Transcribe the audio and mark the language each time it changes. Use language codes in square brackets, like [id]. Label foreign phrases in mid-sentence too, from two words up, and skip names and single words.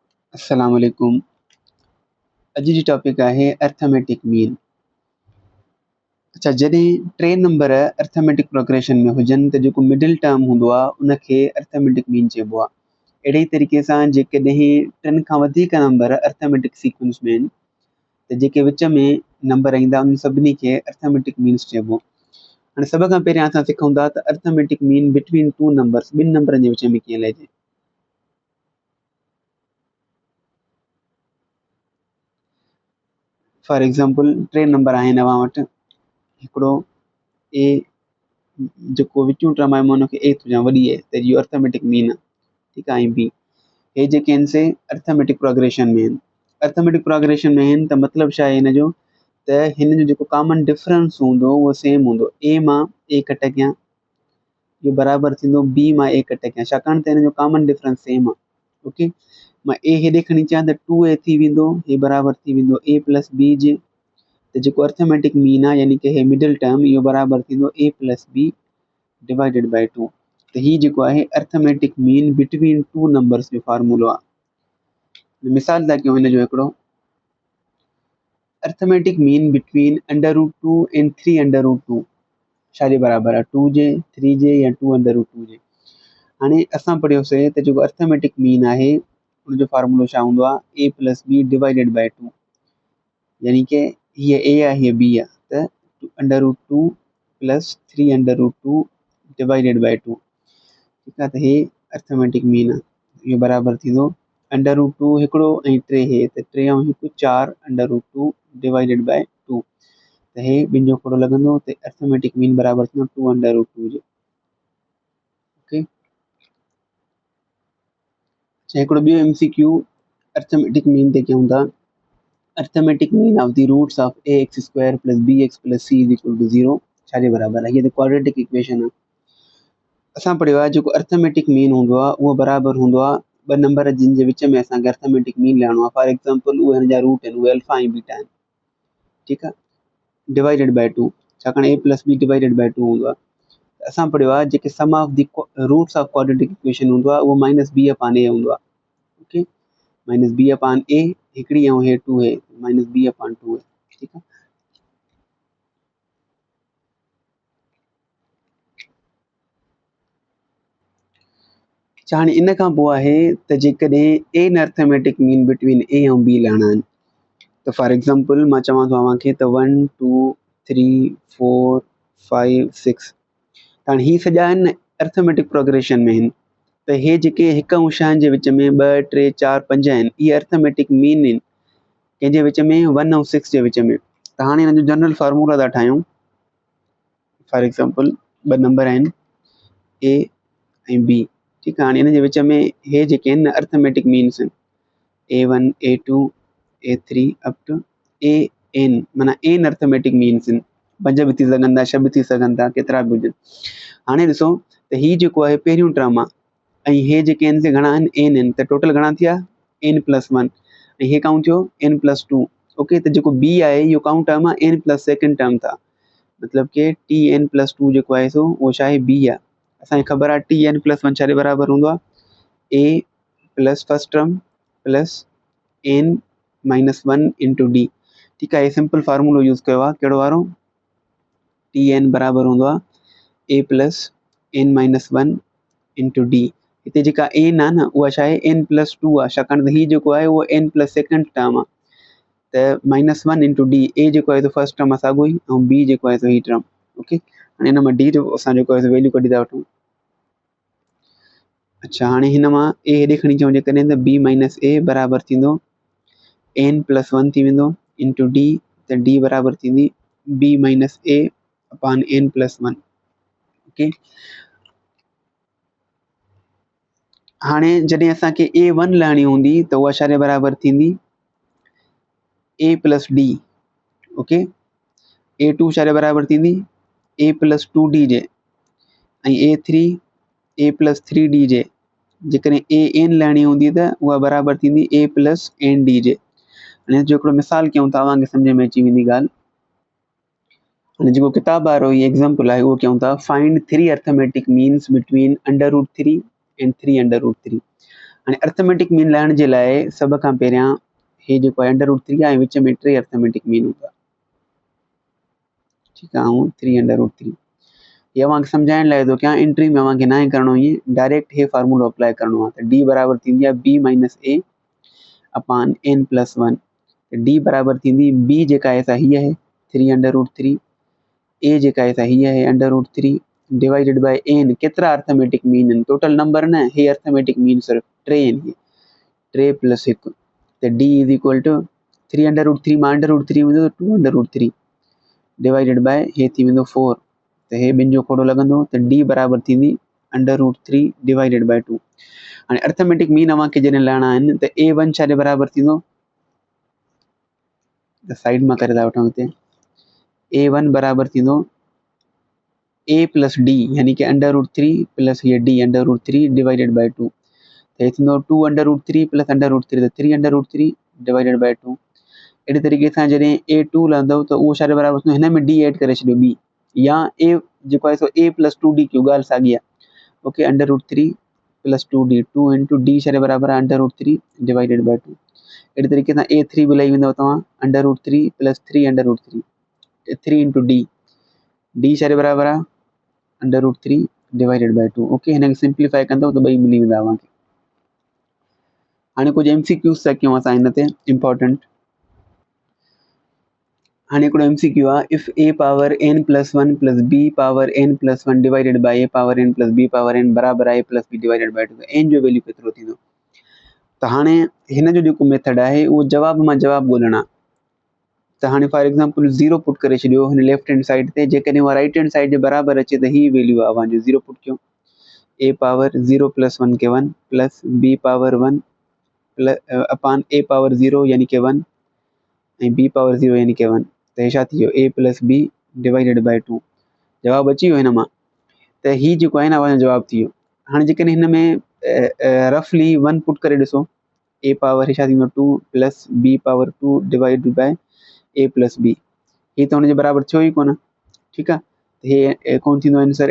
[ar] السلام عليكم. [sd] अॼु जी टॉपिक आहे [en] arithmetic mean. [sd] अच्छा, जॾहिं टे नंबर [en] arithmetic progression [sd] में हुजनि त जेको [en] middle term [sd] हूंदो आहे उनखे [en] arithmetic mean [sd] चइबो आहे। अहिड़े ई तरीक़े सां जेकॾहिं टिनि खां वधीक नंबर [en] arithmetic sequence [sd] में आहिनि त जेके विच में नंबर ईंदा उन सभिनी खे [en] arithmetic means [sd] चइबो। हाणे सभ खां पहिरियां असां सिखूं था त [en] arithmetic mean between two numbers, [sd] ॿिनि नंबरनि जे विच में कीअं लहिजे। [en] for example [sd] टे नंबर आहिनि अव्हां वटि, हिकिड़ो ए जेको विचूं टर्म आहे मां हुनखे ए थो चवां, वॾी आहे त इहो [en] arithmetic mean [sd] आहे, ठीकु आहे। ऐं बी, हे जेके आहिनि से [en] arithmetic progression [sd] में आहिनि। [en] arithmetic progression [sd] में आहिनि त मतिलबु छा आहे हिन जो, त हिन जो जेको [en] common difference [sd] हूंदो उहो सेम हूंदो। ए मां ए कट कयां इहो बराबरि थींदो बी मां ए कट कयां, छाकाणि त हिन जो [en] common difference [sd] सेम आहे। ओके, मां ए हेॾे खणी अचां त 2a थी वेंदो, हे बराबरि थी वेंदो [en] a plus b [sd] जे। त जेको [en] arithmetic mean [sd] आहे यानी कि हे [en] middle term, [sd] इहो बराबरि थींदो [en] a plus b divided by 2. [sd] त हीउ जेको आहे [en] arithmetic mean between two numbers [sd] जो फार्मूलो आहे। मिसाल था कयूं हिन जो हिकिड़ो, [en] arithmetic mean between √2 and 3√2 [sd] छाजे बराबरि आहे, 2 जे, 3 जे या 2√2 जे। हाणे असां पढ़ियोसीं त जेको [en] arithmetic mean [sd] आहे उनजो फार्मूलो छा हूंदो आहे, [en] a plus b divided by 2, [sd] यानी कि हीअ a आहे हीअ b आहे, त [en] √2 plus 3√2 divided by 2, [sd] ठीकु आहे। त हे [en] arithmetic mean [sd] आहे, इहो बराबरि थींदो √2 हिकिड़ो ऐं 3 हे, त 3 ऐं 1 4 √2 [en] divided by 2, [sd] त हे ॿिनि जो खोड़ो लॻंदो, त [en] arithmetic mean [sd] बराबरि थींदो 2√2 जो। ओके, हिकिड़ो ॿियो MCQ [en] arithmetic mean [sd] ते कयूं था। [en] arithmetic mean of the roots of ax² plus bx plus c is equal to 0 [sd] छाजे बराबरि आहे, हीअ त [en] quadratic equation [sd] आहे। असां पढ़ियो आहे जेको [en] arithmetic mean [sd] हूंदो आहे उहो बराबरि हूंदो आहे ॿ नंबर जिन जे विच में असांखे [en] arithmetic mean [sd] लहिणो आहे। [en] for example [sd] उहे हिन जा रूट आहिनि, उहे अल्फा ऐं बीटा आहिनि, ठीकु आहे, [en] divided by 2, [sd] छाकाणि [en] a plus b divided by 2 [sd] हूंदो आहे। असां पढ़ियो आहे जेके [en] sum of the roots of quadratic equation [sd] हूंदो आहे उहो [en] -b upon a [sd] हूंदो आहे। ओके, [en] -b upon a [sd] हिकिड़ी ऐं हे 2 है, [en] -b upon 2 [sd] है, ठीकु आहे। हाणे इन खां पोइ आहे त जेकॾहिं एन [en] arithmetic mean between a [sd] ऐं b लहणा आहिनि, त [en] for example [sd] मां चवां थो तव्हांखे त 1 2 3 4 5 6, हाणे ही सॼा आहिनि [en] arithmetic progression [sd] में आहिनि, त हे जेके हिक ऐं छहनि जे विच में 2 3 4 5 आहिनि, इहे [en] arithmetic mean [sd] आहिनि कंहिंजे विच में, 1 ऐं 6 जे विच में। त हाणे हिन जो [en] general formula [sd] था ठाहियूं। [en] for example [sd] ॿ नंबर आहिनि a ऐं b, ठीकु आहे। हाणे हिन जे विच में हे जेके आहिनि [en] arithmetic means [sd] आहिनि, a1 a2 a3 [en] up to an, [sd] माना [en] n arithmetic means [sd] आहिनि। 5 बि थी सघनि था, 6 बि थी सघनि था, केतिरा बि हुजनि। हाणे ॾिसो त हीउ जेको आहे पहिरियों टर्म आहे ऐं हे जेके आहिनि से घणा आहिनि, n आहिनि, त टोटल घणा थिया [en] n plus 1, [sd] ऐं हे काउंट थियो [en] n plus 2. [sd] ओके, त जेको b आहे इहो [en] count term [sd] आहे [en] n plus second term [sd] था, मतिलबु कि [en] tn plus 2 [sd] जेको आहे सो उहो छा आहे, b आहे। असांखे ख़बर आहे [en] tn plus 1 [sd] छाजे बराबरि हूंदो आहे, [en] a plus first term plus n minus 1 into d, [sd] ठीकु आहे। हे सिंपल फार्मूलो यूज़ कयो आहे, कहिड़ो वारो, tn बराबरि हूंदो आहे [en] a plus n minus 1 into d. [sd] हिते जेका n आहे न उहा छा आहे, [en] n plus 2 [sd] आहे, छाकाणि त हीउ जेको आहे उहो [en] n plus second term [sd] आहे, त [en] -1 into d, [sd] a जेको आहे [en] first term [sd] आहे साॻियो ई, ऐं b जेको आहे ही टर्म। ओके, हाणे हिन मां d जो असां जेको आहे वैल्यू कढी था वठूं। अच्छा, हाणे हिन मां a हेॾे खणी अचूं जेकॾहिं, त [en] b minus a [sd] बराबरि थींदो [en] n plus 1 [sd] थी वेंदो [en] into d, [sd] त d बराबरि थींदी [en] b minus a upon n plus 1. [sd] ओके, हाणे जॾहिं असांखे a1 लहणी हूंदी त उहा छाजे बराबरि थींदी, [en] a plus d. [sd] ओके, a2 छाजे बराबरि थींदी, [en] a plus 2d [sd] जे, ऐं a3 [en] a plus 3d [sd] जे। जेकॾहिं an लहणी हूंदी त उहा बराबरि थींदी [en] a plus nd [sd] जे। हाणे जो हिकिड़ो मिसाल कयूं था, तव्हांखे सम्झ में अची वेंदी ॻाल्हि। हाणे जेको किताब वारो ही एग्ज़ाम्पल आहे उहो कयूं था, [en] find 3 arithmetic means between √3 and 3√3. [sd] हाणे [en] arithmetic mean [sd] लाइण जे लाइ सभ खां पहिरियां हे जेको आहे √3 आहे, विच में 3 [en] arithmetic mean [sd] हूंदा, ठीकु आहे, ऐं 3 √3 ये अव्हांखे सम्झाइण लाइ थो कयां, एंट्री में अव्हांखे न आहे करिणो, ईअं डायरेक्ट हे फार्मूलो अप्लाई करिणो आहे। त डी बराबरि थींदी आहे [en] b minus a upon n plus 1, [sd] डी बराबरि थींदी बी जेका आहे सा हीअ आहे 3 √3, ए जेका आहे सा हीअ आहे √3 [en] divided by n. [sd] केतिरा [en] arithmetic mean [sd] आहिनि, [en] total number [sd] न, हे [en] arithmetic mean [sd] सिर्फ़ु 3 आहिनि, 3 + 1, त [en] d is equal to 3 √3 [sd] मां √3 वेंदो त 2 √3 [en] divided by [sd] हे थी वेंदो 4, त हे ॿिनि जो खोड़ो लॻंदो, त डी बराबरि थींदी √3 [en] divided by 2. [sd] हाणे [en] arithmetic mean [sd] अव्हांखे जॾहिं लहणा आहिनि त A1 छा जे बराबरि थींदो, त साइड मां करे था वठूं हिते, A1 बराबरि थींदो a + d यानी कि √3 प्लस ये d √3 [en] divided by 2, [sd] त हे थींदो [en] 2 √3 plus √3 [sd] त 3 √3 [en] divided by 2. [sd] अहिड़े तरीक़े सां जॾहिं A2 लहंदो त उहो छा जे बराबरि थींदो, हिन में d ऐड करे छॾियो ॿी, या a जेको आहे सो a + 2d कयो, ॻाल्हि साॻी आहे, ओके, √3 + 2d, 2 × d छा जे बराबरि आहे √3 [en] divided by 2. [sd] अहिड़े तरीक़े सां A3 बि लही वेंदव तव्हां √3 + 3 √3, 3 × d, d छा जे बराबरि आहे √3 [en] divided by 2, [sd] ओके, हिन खे सिंप्लीफाई कंदव त ॿई मिली वेंदा अव्हांखे। हाणे कुझु MCQs था कयूं असां हिन ते इम्पोर्टेंट। हाणे हिकिड़ो MCQ आहे, [en] if a power n + 1 + b power n + 1 divided by a power n + b power n [sd] बराबरि आहे [en] a + b divided by 2, [sd] त n जो वैल्यू केतिरो थींदो। त हाणे हिन जो जेको मेथड आहे उहो जवाब मां जवाब ॻोल्हणु आहे। त हाणे [en] for example [sd] 0 पुट करे छॾियो हिन [en] left hand side [sd] ते, जेकॾहिं उहा [en] right hand side [sd] जे बराबरि अचे त ही वैल्यू आहे अव्हांजो, 0 पुट कयो, [en] a power 0 + 1 [sd] खे [en] 1 plus b power 1 upon a power 0 [sd] यानी कि 1 ऐं [en] b power 0 [sd] यानी कि 1, त हे छा थी वियो a + b [en] divided by 2, [sd] जवाबु अची वियो हिन मां, त हीउ जेको आहे न अव्हांजो जवाबु थी वियो। हाणे जेकॾहिं हिन में रफली 1 पुट करे ॾिसो, a पावर छा थींदो 2 प्लस [en] b power 2 divided by a + b, [sd] हीउ त हुनजे बराबरि थियो ई कोन, ठीकु आहे, हे कोन थींदो आंसर।